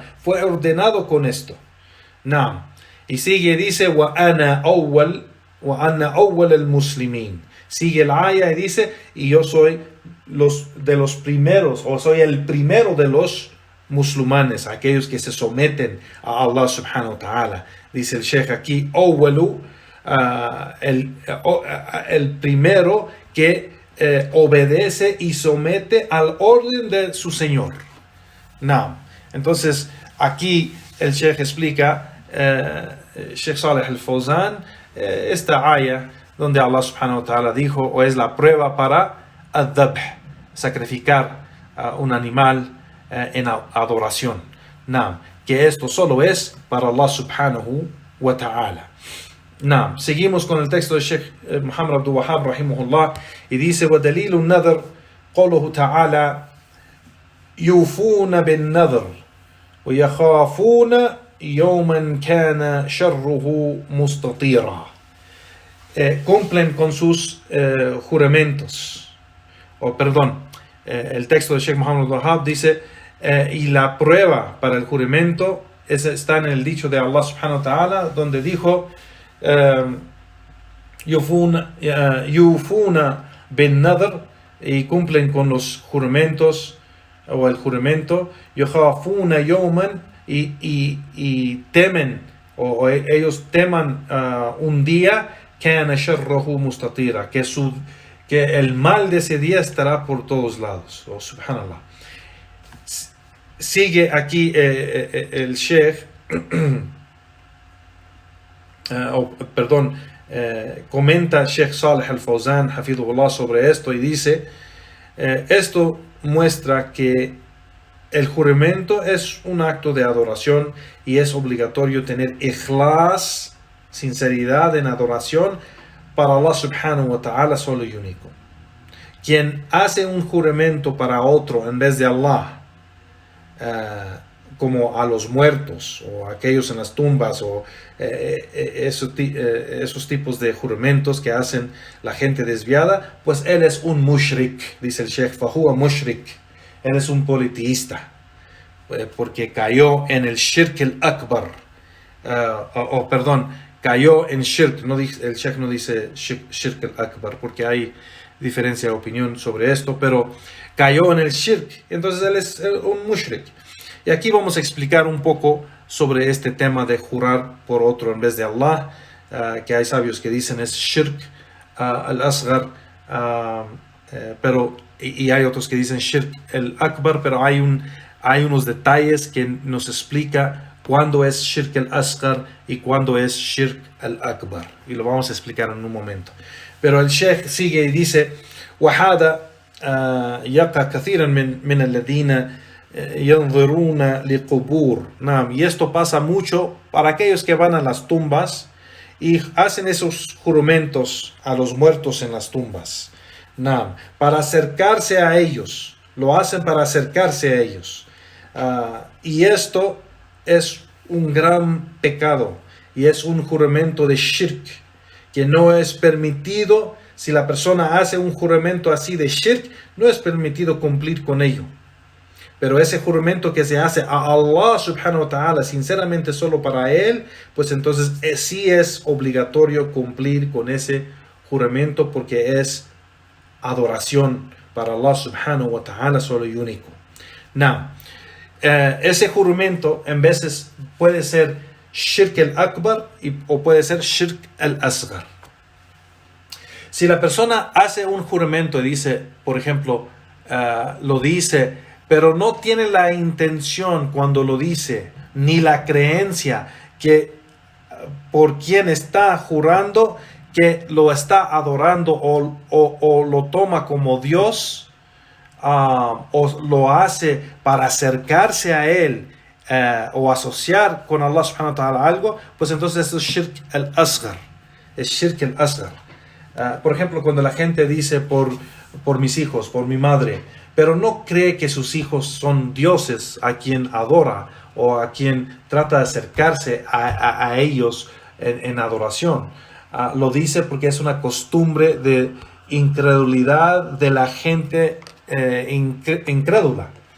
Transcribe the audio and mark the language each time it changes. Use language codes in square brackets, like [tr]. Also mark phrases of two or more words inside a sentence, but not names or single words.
[es] Fue ordenado con esto. Naam. Y sigue, dice, [ar] وأنا أول المسلمين. [es] Sigue la ayah y dice, y yo soy de los primeros, o soy el primero de los musulmanes, aquellos que se someten a Allah [ar] سبحانه وتعالى. [es] Dice el Sheikh aquí, awwalu, el primero que obedece y somete al orden de su Señor. No. Entonces, aquí el Sheikh explica, Sheikh Saleh al-Fawzan, esta ayah donde Allah [ar] سبحانه وتعالى [es] dijo, o es la prueba para al-dhabh, sacrificar un animal en adoración. No. Que esto solo es para Allah [ar] سبحانه وتعالى. [es] Naam, seguimos con el texto de Sheikh Muhammad Abdul Wahhab rahimahullah y dice, [ar] وَدَلِيلُ النَّذْرِ قوله تعالى يُوفُونَ بِالنَّذْرِ وَيَخَافُونَ يَوْمًا كَانَ شَرُّهُ مُسْتَطِيرًا. [es] Cumplen con sus juramentos. El texto de Sheikh Muhammad Abdul Wahhab dice, y la prueba para el juramento está en el dicho de Allah [ar] سبحانه وتعالى, [es] donde dijo, [ar] يوفون بالنذر, [es] y cumplen con los juramentos o el juramento, [ar] يخافون يوما, [es] y temen o ellos teman un día, [ar] كان شره مستطيرا, [es] que el mal de ese día estará por todos lados. Oh, subhanallah. Sigue aquí el Sheikh comenta Sheikh Saleh al-Fawzan hafidhullah sobre esto y dice, esto muestra que el juramento es un acto de adoración y es obligatorio tener ikhlas, sinceridad en adoración para Allah [ar] سبحانه وتعالى [es] solo y único. Quien hace un juramento para otro en vez de Allah, como a los muertos o aquellos en las tumbas o esos tipos de juramentos que hacen la gente desviada, pues él es un mushrik, dice el Sheikh, [ar] فهو مشرك, [es] él es un politeísta, porque cayó en el [ar] شرك الأكبر, [es] cayó en shirk, el Sheikh no dice [ar] شرك الأكبر [es] porque hay diferencia de opinión sobre esto, pero cayó en el shirk, entonces él es un mushrik. Y aquí vamos a explicar un poco sobre este tema de jurar por otro en vez de Allah, que hay sabios que dicen es [ar] شرك الأصغر, [es] y hay otros que dicen [ar] شرك الأكبر, [es] pero hay unos detalles que nos explica cuándo es [ar] شرك الأصغر [es] y cuándo es [ar] شرك الأكبر, [es] y lo vamos a explicar en un momento. Pero el Sheikh sigue y dice, [ar] وَهَذَا يَقَى كَثِيرًا مِنَ الَّذِينَ ينظرون لقبور. [es] Y esto pasa mucho para aquellos que van a las tumbas y hacen esos juramentos a los muertos en las tumbas, para acercarse a ellos, lo hacen para acercarse a ellos, y esto es un gran pecado y es un juramento de shirk, que no es permitido. Si la persona hace un juramento así de shirk, no es permitido cumplir con ello. Pero ese juramento que se hace a Allah [ar] سبحانه وتعالى, [es] sinceramente solo para Él, pues entonces sí es obligatorio cumplir con ese juramento, porque es adoración para Allah [ar] سبحانه وتعالى [es] solo y único. Now, ese juramento en veces puede ser shirk al-akbar o puede ser shirk al-asghar. Si la persona hace un juramento y dice, por ejemplo, lo dice, pero no tiene la intención cuando lo dice, ni la creencia que por quien está jurando, que lo está adorando o lo toma como Dios, o lo hace para acercarse a Él, o asociar con Allah [ar] سبحانه وتعالى [es] algo, pues entonces eso es [ar] شرك الأصغر. [es] Es [ar] شرك الأصغر. [es] Por ejemplo, cuando la gente dice por mis hijos, por mi madre, pero no cree que sus hijos son dioses a quien adora o a quien trata de acercarse a ellos en adoración. Lo dice porque es una costumbre de incredulidad de la gente incrédula.